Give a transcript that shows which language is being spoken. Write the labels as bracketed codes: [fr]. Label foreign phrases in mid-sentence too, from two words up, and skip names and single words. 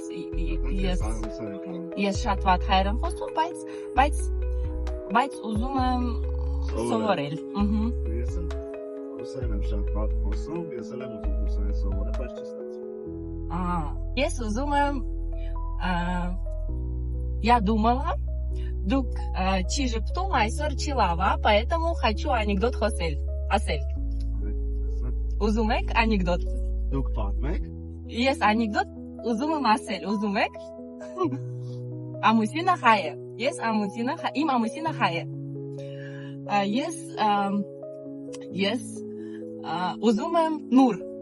[hy] ռուսերեն։ ես շատ վատ հայերեն խոսում, բայց ուզում եմ սովորել։ Ես եմ ռուսերեն եմ շատ վատ խոսում, ես եմ ուզում ռուսերեն սովորել, բայց չի ստացվում։ Ես ուզում եմ [ru] я думала, [hy] դուք չի ժպտում, այսօր չի լավ ա, [ru] поэтому хочу анекдот [hy] ասել։ Ուզում եք անեկդոտ։ Դուք պատմեք։ Ես անեկդոտ ուզում եմ ասել, ուզում եք։ Ամուսինը հայ է։ Իմ ամուսինը հայ է։ Ես ուզում եմ նուր։